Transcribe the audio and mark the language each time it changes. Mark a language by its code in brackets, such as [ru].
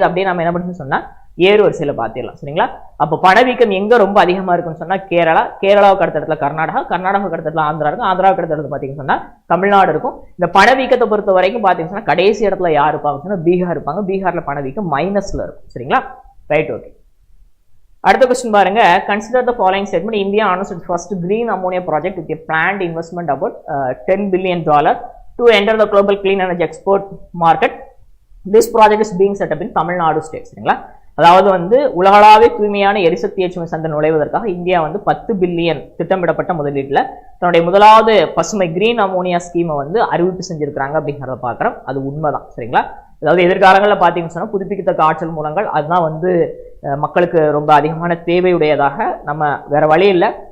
[ta] இது அப்படியே நம்ம என்ன பண்ணணும்னு சொன்னா ஏறு வரிசையில பாத்திரலாம். சரிங்களா? அப்போ பணவீக்கம் எங்க ரொம்ப அதிகமா இருக்குன்னு சொன்னா கேரளாவுக்கு அடுத்த இடத்துல கர்நாடகாவுக்கு அடுத்த இடத்துல ஆந்திரா இருக்கும். ஆந்திராவுக்கு அடுத்த இடத்துல பாத்தீங்கன்னு சொன்னா தமிழ்நாடு இருக்கும். இந்த பணவீக்கத்தை பொறுத்த வரைக்கும் பாத்தீங்கன்னா கடைசி இடத்துல யார் இருப்பாங்க சொன்னா பீகார் இருப்பாங்க. பீகார்ல பணவீக்கம் மைனஸ்ல இருக்கும். சரிங்களா? Right, okay. அடுத்த क्वेश्चन பாருங்க. [en] Consider the following statement. India announced its first green ammonia project with a planned investment about $10 billion to enter the global clean energy export market. This project is being set up in Tamil Nadu state. [ta] சரிங்களா? அதாவது வந்து உலகளாவிய தூய்மையான எரிசக்தி ஏற்றுமதி சந்தை நுழைவதற்காக India வந்து 10 billion திட்டமிடப்பட்ட முதலீட்டுல தன்னுடைய முதலாவது பசுமை கிரீன் அமோனியா ஸ்கீமை வந்து அறிவிப்பு செஞ்சிருக்காங்க அப்படிங்கிறத பாக்குறோம். அது உண்மைதான். சரிங்களா? அதாவது எதிர்காலங்களில் பார்த்தீங்கன்னு சொன்னா புதுப்பிக்கத்தக்க ஆற்றல் மூலங்கள் அதுதான் வந்து மக்களுக்கு ரொம்ப அதிகமான தேவையுடையதாக நம்ம வேற வழி இல்லை.